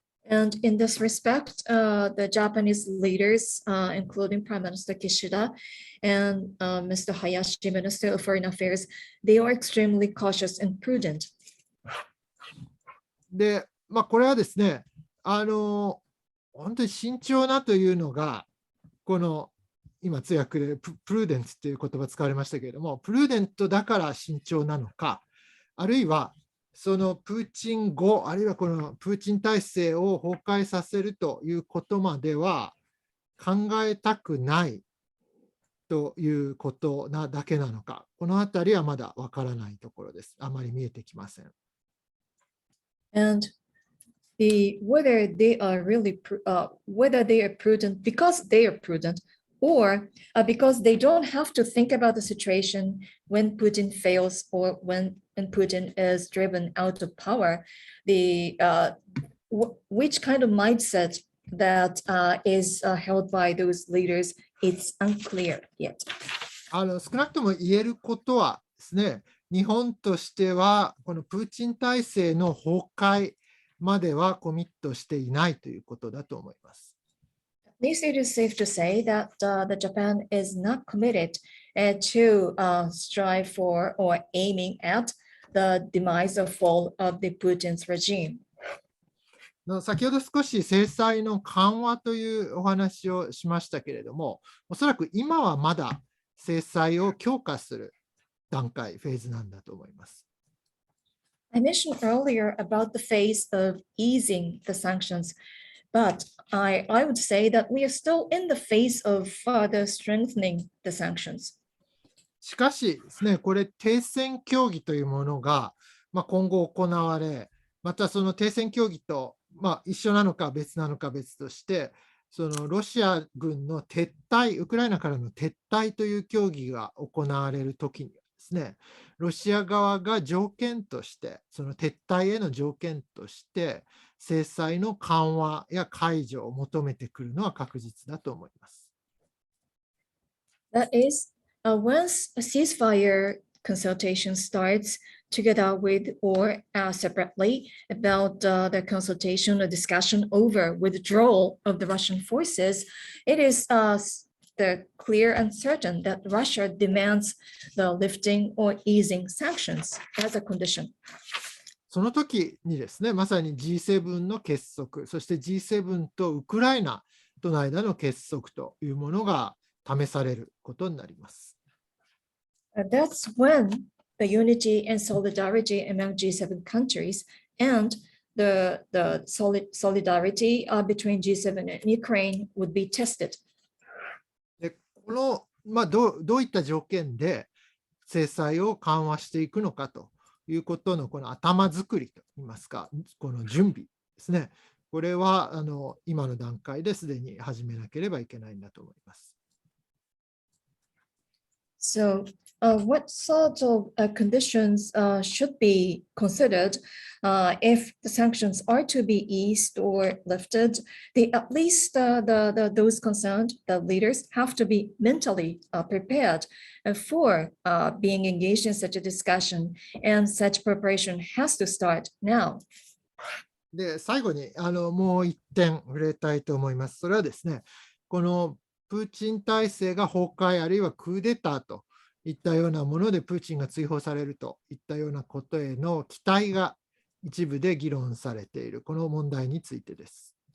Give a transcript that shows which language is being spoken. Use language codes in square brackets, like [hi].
[en] And in this respect, the Japanese leaders, including Prime Minister Kishida and Mr. Hayashi, Minister of Foreign Affairs, they are extremely cautious and prudent. [ja] で、これはですね、本当に慎重なというのが、この今通訳でプルーデントという言葉使われましたけれども、プルーデントだから慎重なのか、あるいはそのプーチン後、あるいはこのプーチン体制を崩壊させるということまでは考えたくないということなだけなのか、このあたりはまだわからないところです。あまり見えてきません。 [en] And whether they are really whether they are prudent because they are prudent, or because they don't have to think about the situation when Putin fails or when Putin is driven out of power, which kind of mindset that is held by those leaders, it's unclear yet. [ja] 少なくとも言えることはですね、日本としてはこのプーチン体制の崩壊まではコミットしていないということだと思います。 [en] At least it is safe to say that the Japan is not committed to strive for or aiming at the demise or fall of the Putin's regime. [ja] 先ほど少し制裁の緩和というお話をしましたけれども、おそらく今はまだ制裁を強化する段階、フェーズなんだと思います。 [en] I mentioned earlier about the phase of easing the sanctions, but I would say that we are still in the phase of further strengthening the sanctions. [ja] しかしですね、これ停戦協議というものが、今後行われ、またその停戦協議と、一緒なのか別なのか別として、そのロシア軍の撤退、ウクライナからの撤退という協議が行われるときにはですね、ロシア側が条件として、その撤退への条件として、制裁の緩和や解除を求めてくるのは確実だと思います。 [en] That is, once a ceasefire consultation starts together with or separately about the consultation or discussion over withdrawal of the Russian forces, it is the clear and certain that Russia demands the lifting or easing sanctions as a condition. [ja] その時にですね、まさに G7 の結束、そして G7 とウクライナとの間の結束というものが試されることになります。 [en] That's when the unity and solidarity among G7 countries and the solidarity between G7 and Ukraine would be tested. [ja] でこのどういった条件で制裁を緩和していくのかということのこの頭作りといいますか、この準備ですね。これは今の段階ですでに始めなければいけないんだと思います。 [en] So, what sort of conditions should be considered if the sanctions are to be eased or lifted? At least those concerned, the leaders, have to be mentally prepared for being engaged in such a discussion, and such preparation has to start now. [ja] で、最後にもう一点触れたいと思います。それはですね、このプーチン体制が崩壊、あるいはクーデターといったようなものでプーチンが追放されるといったようなことへの期待が一部で議論されている、この問題についてです。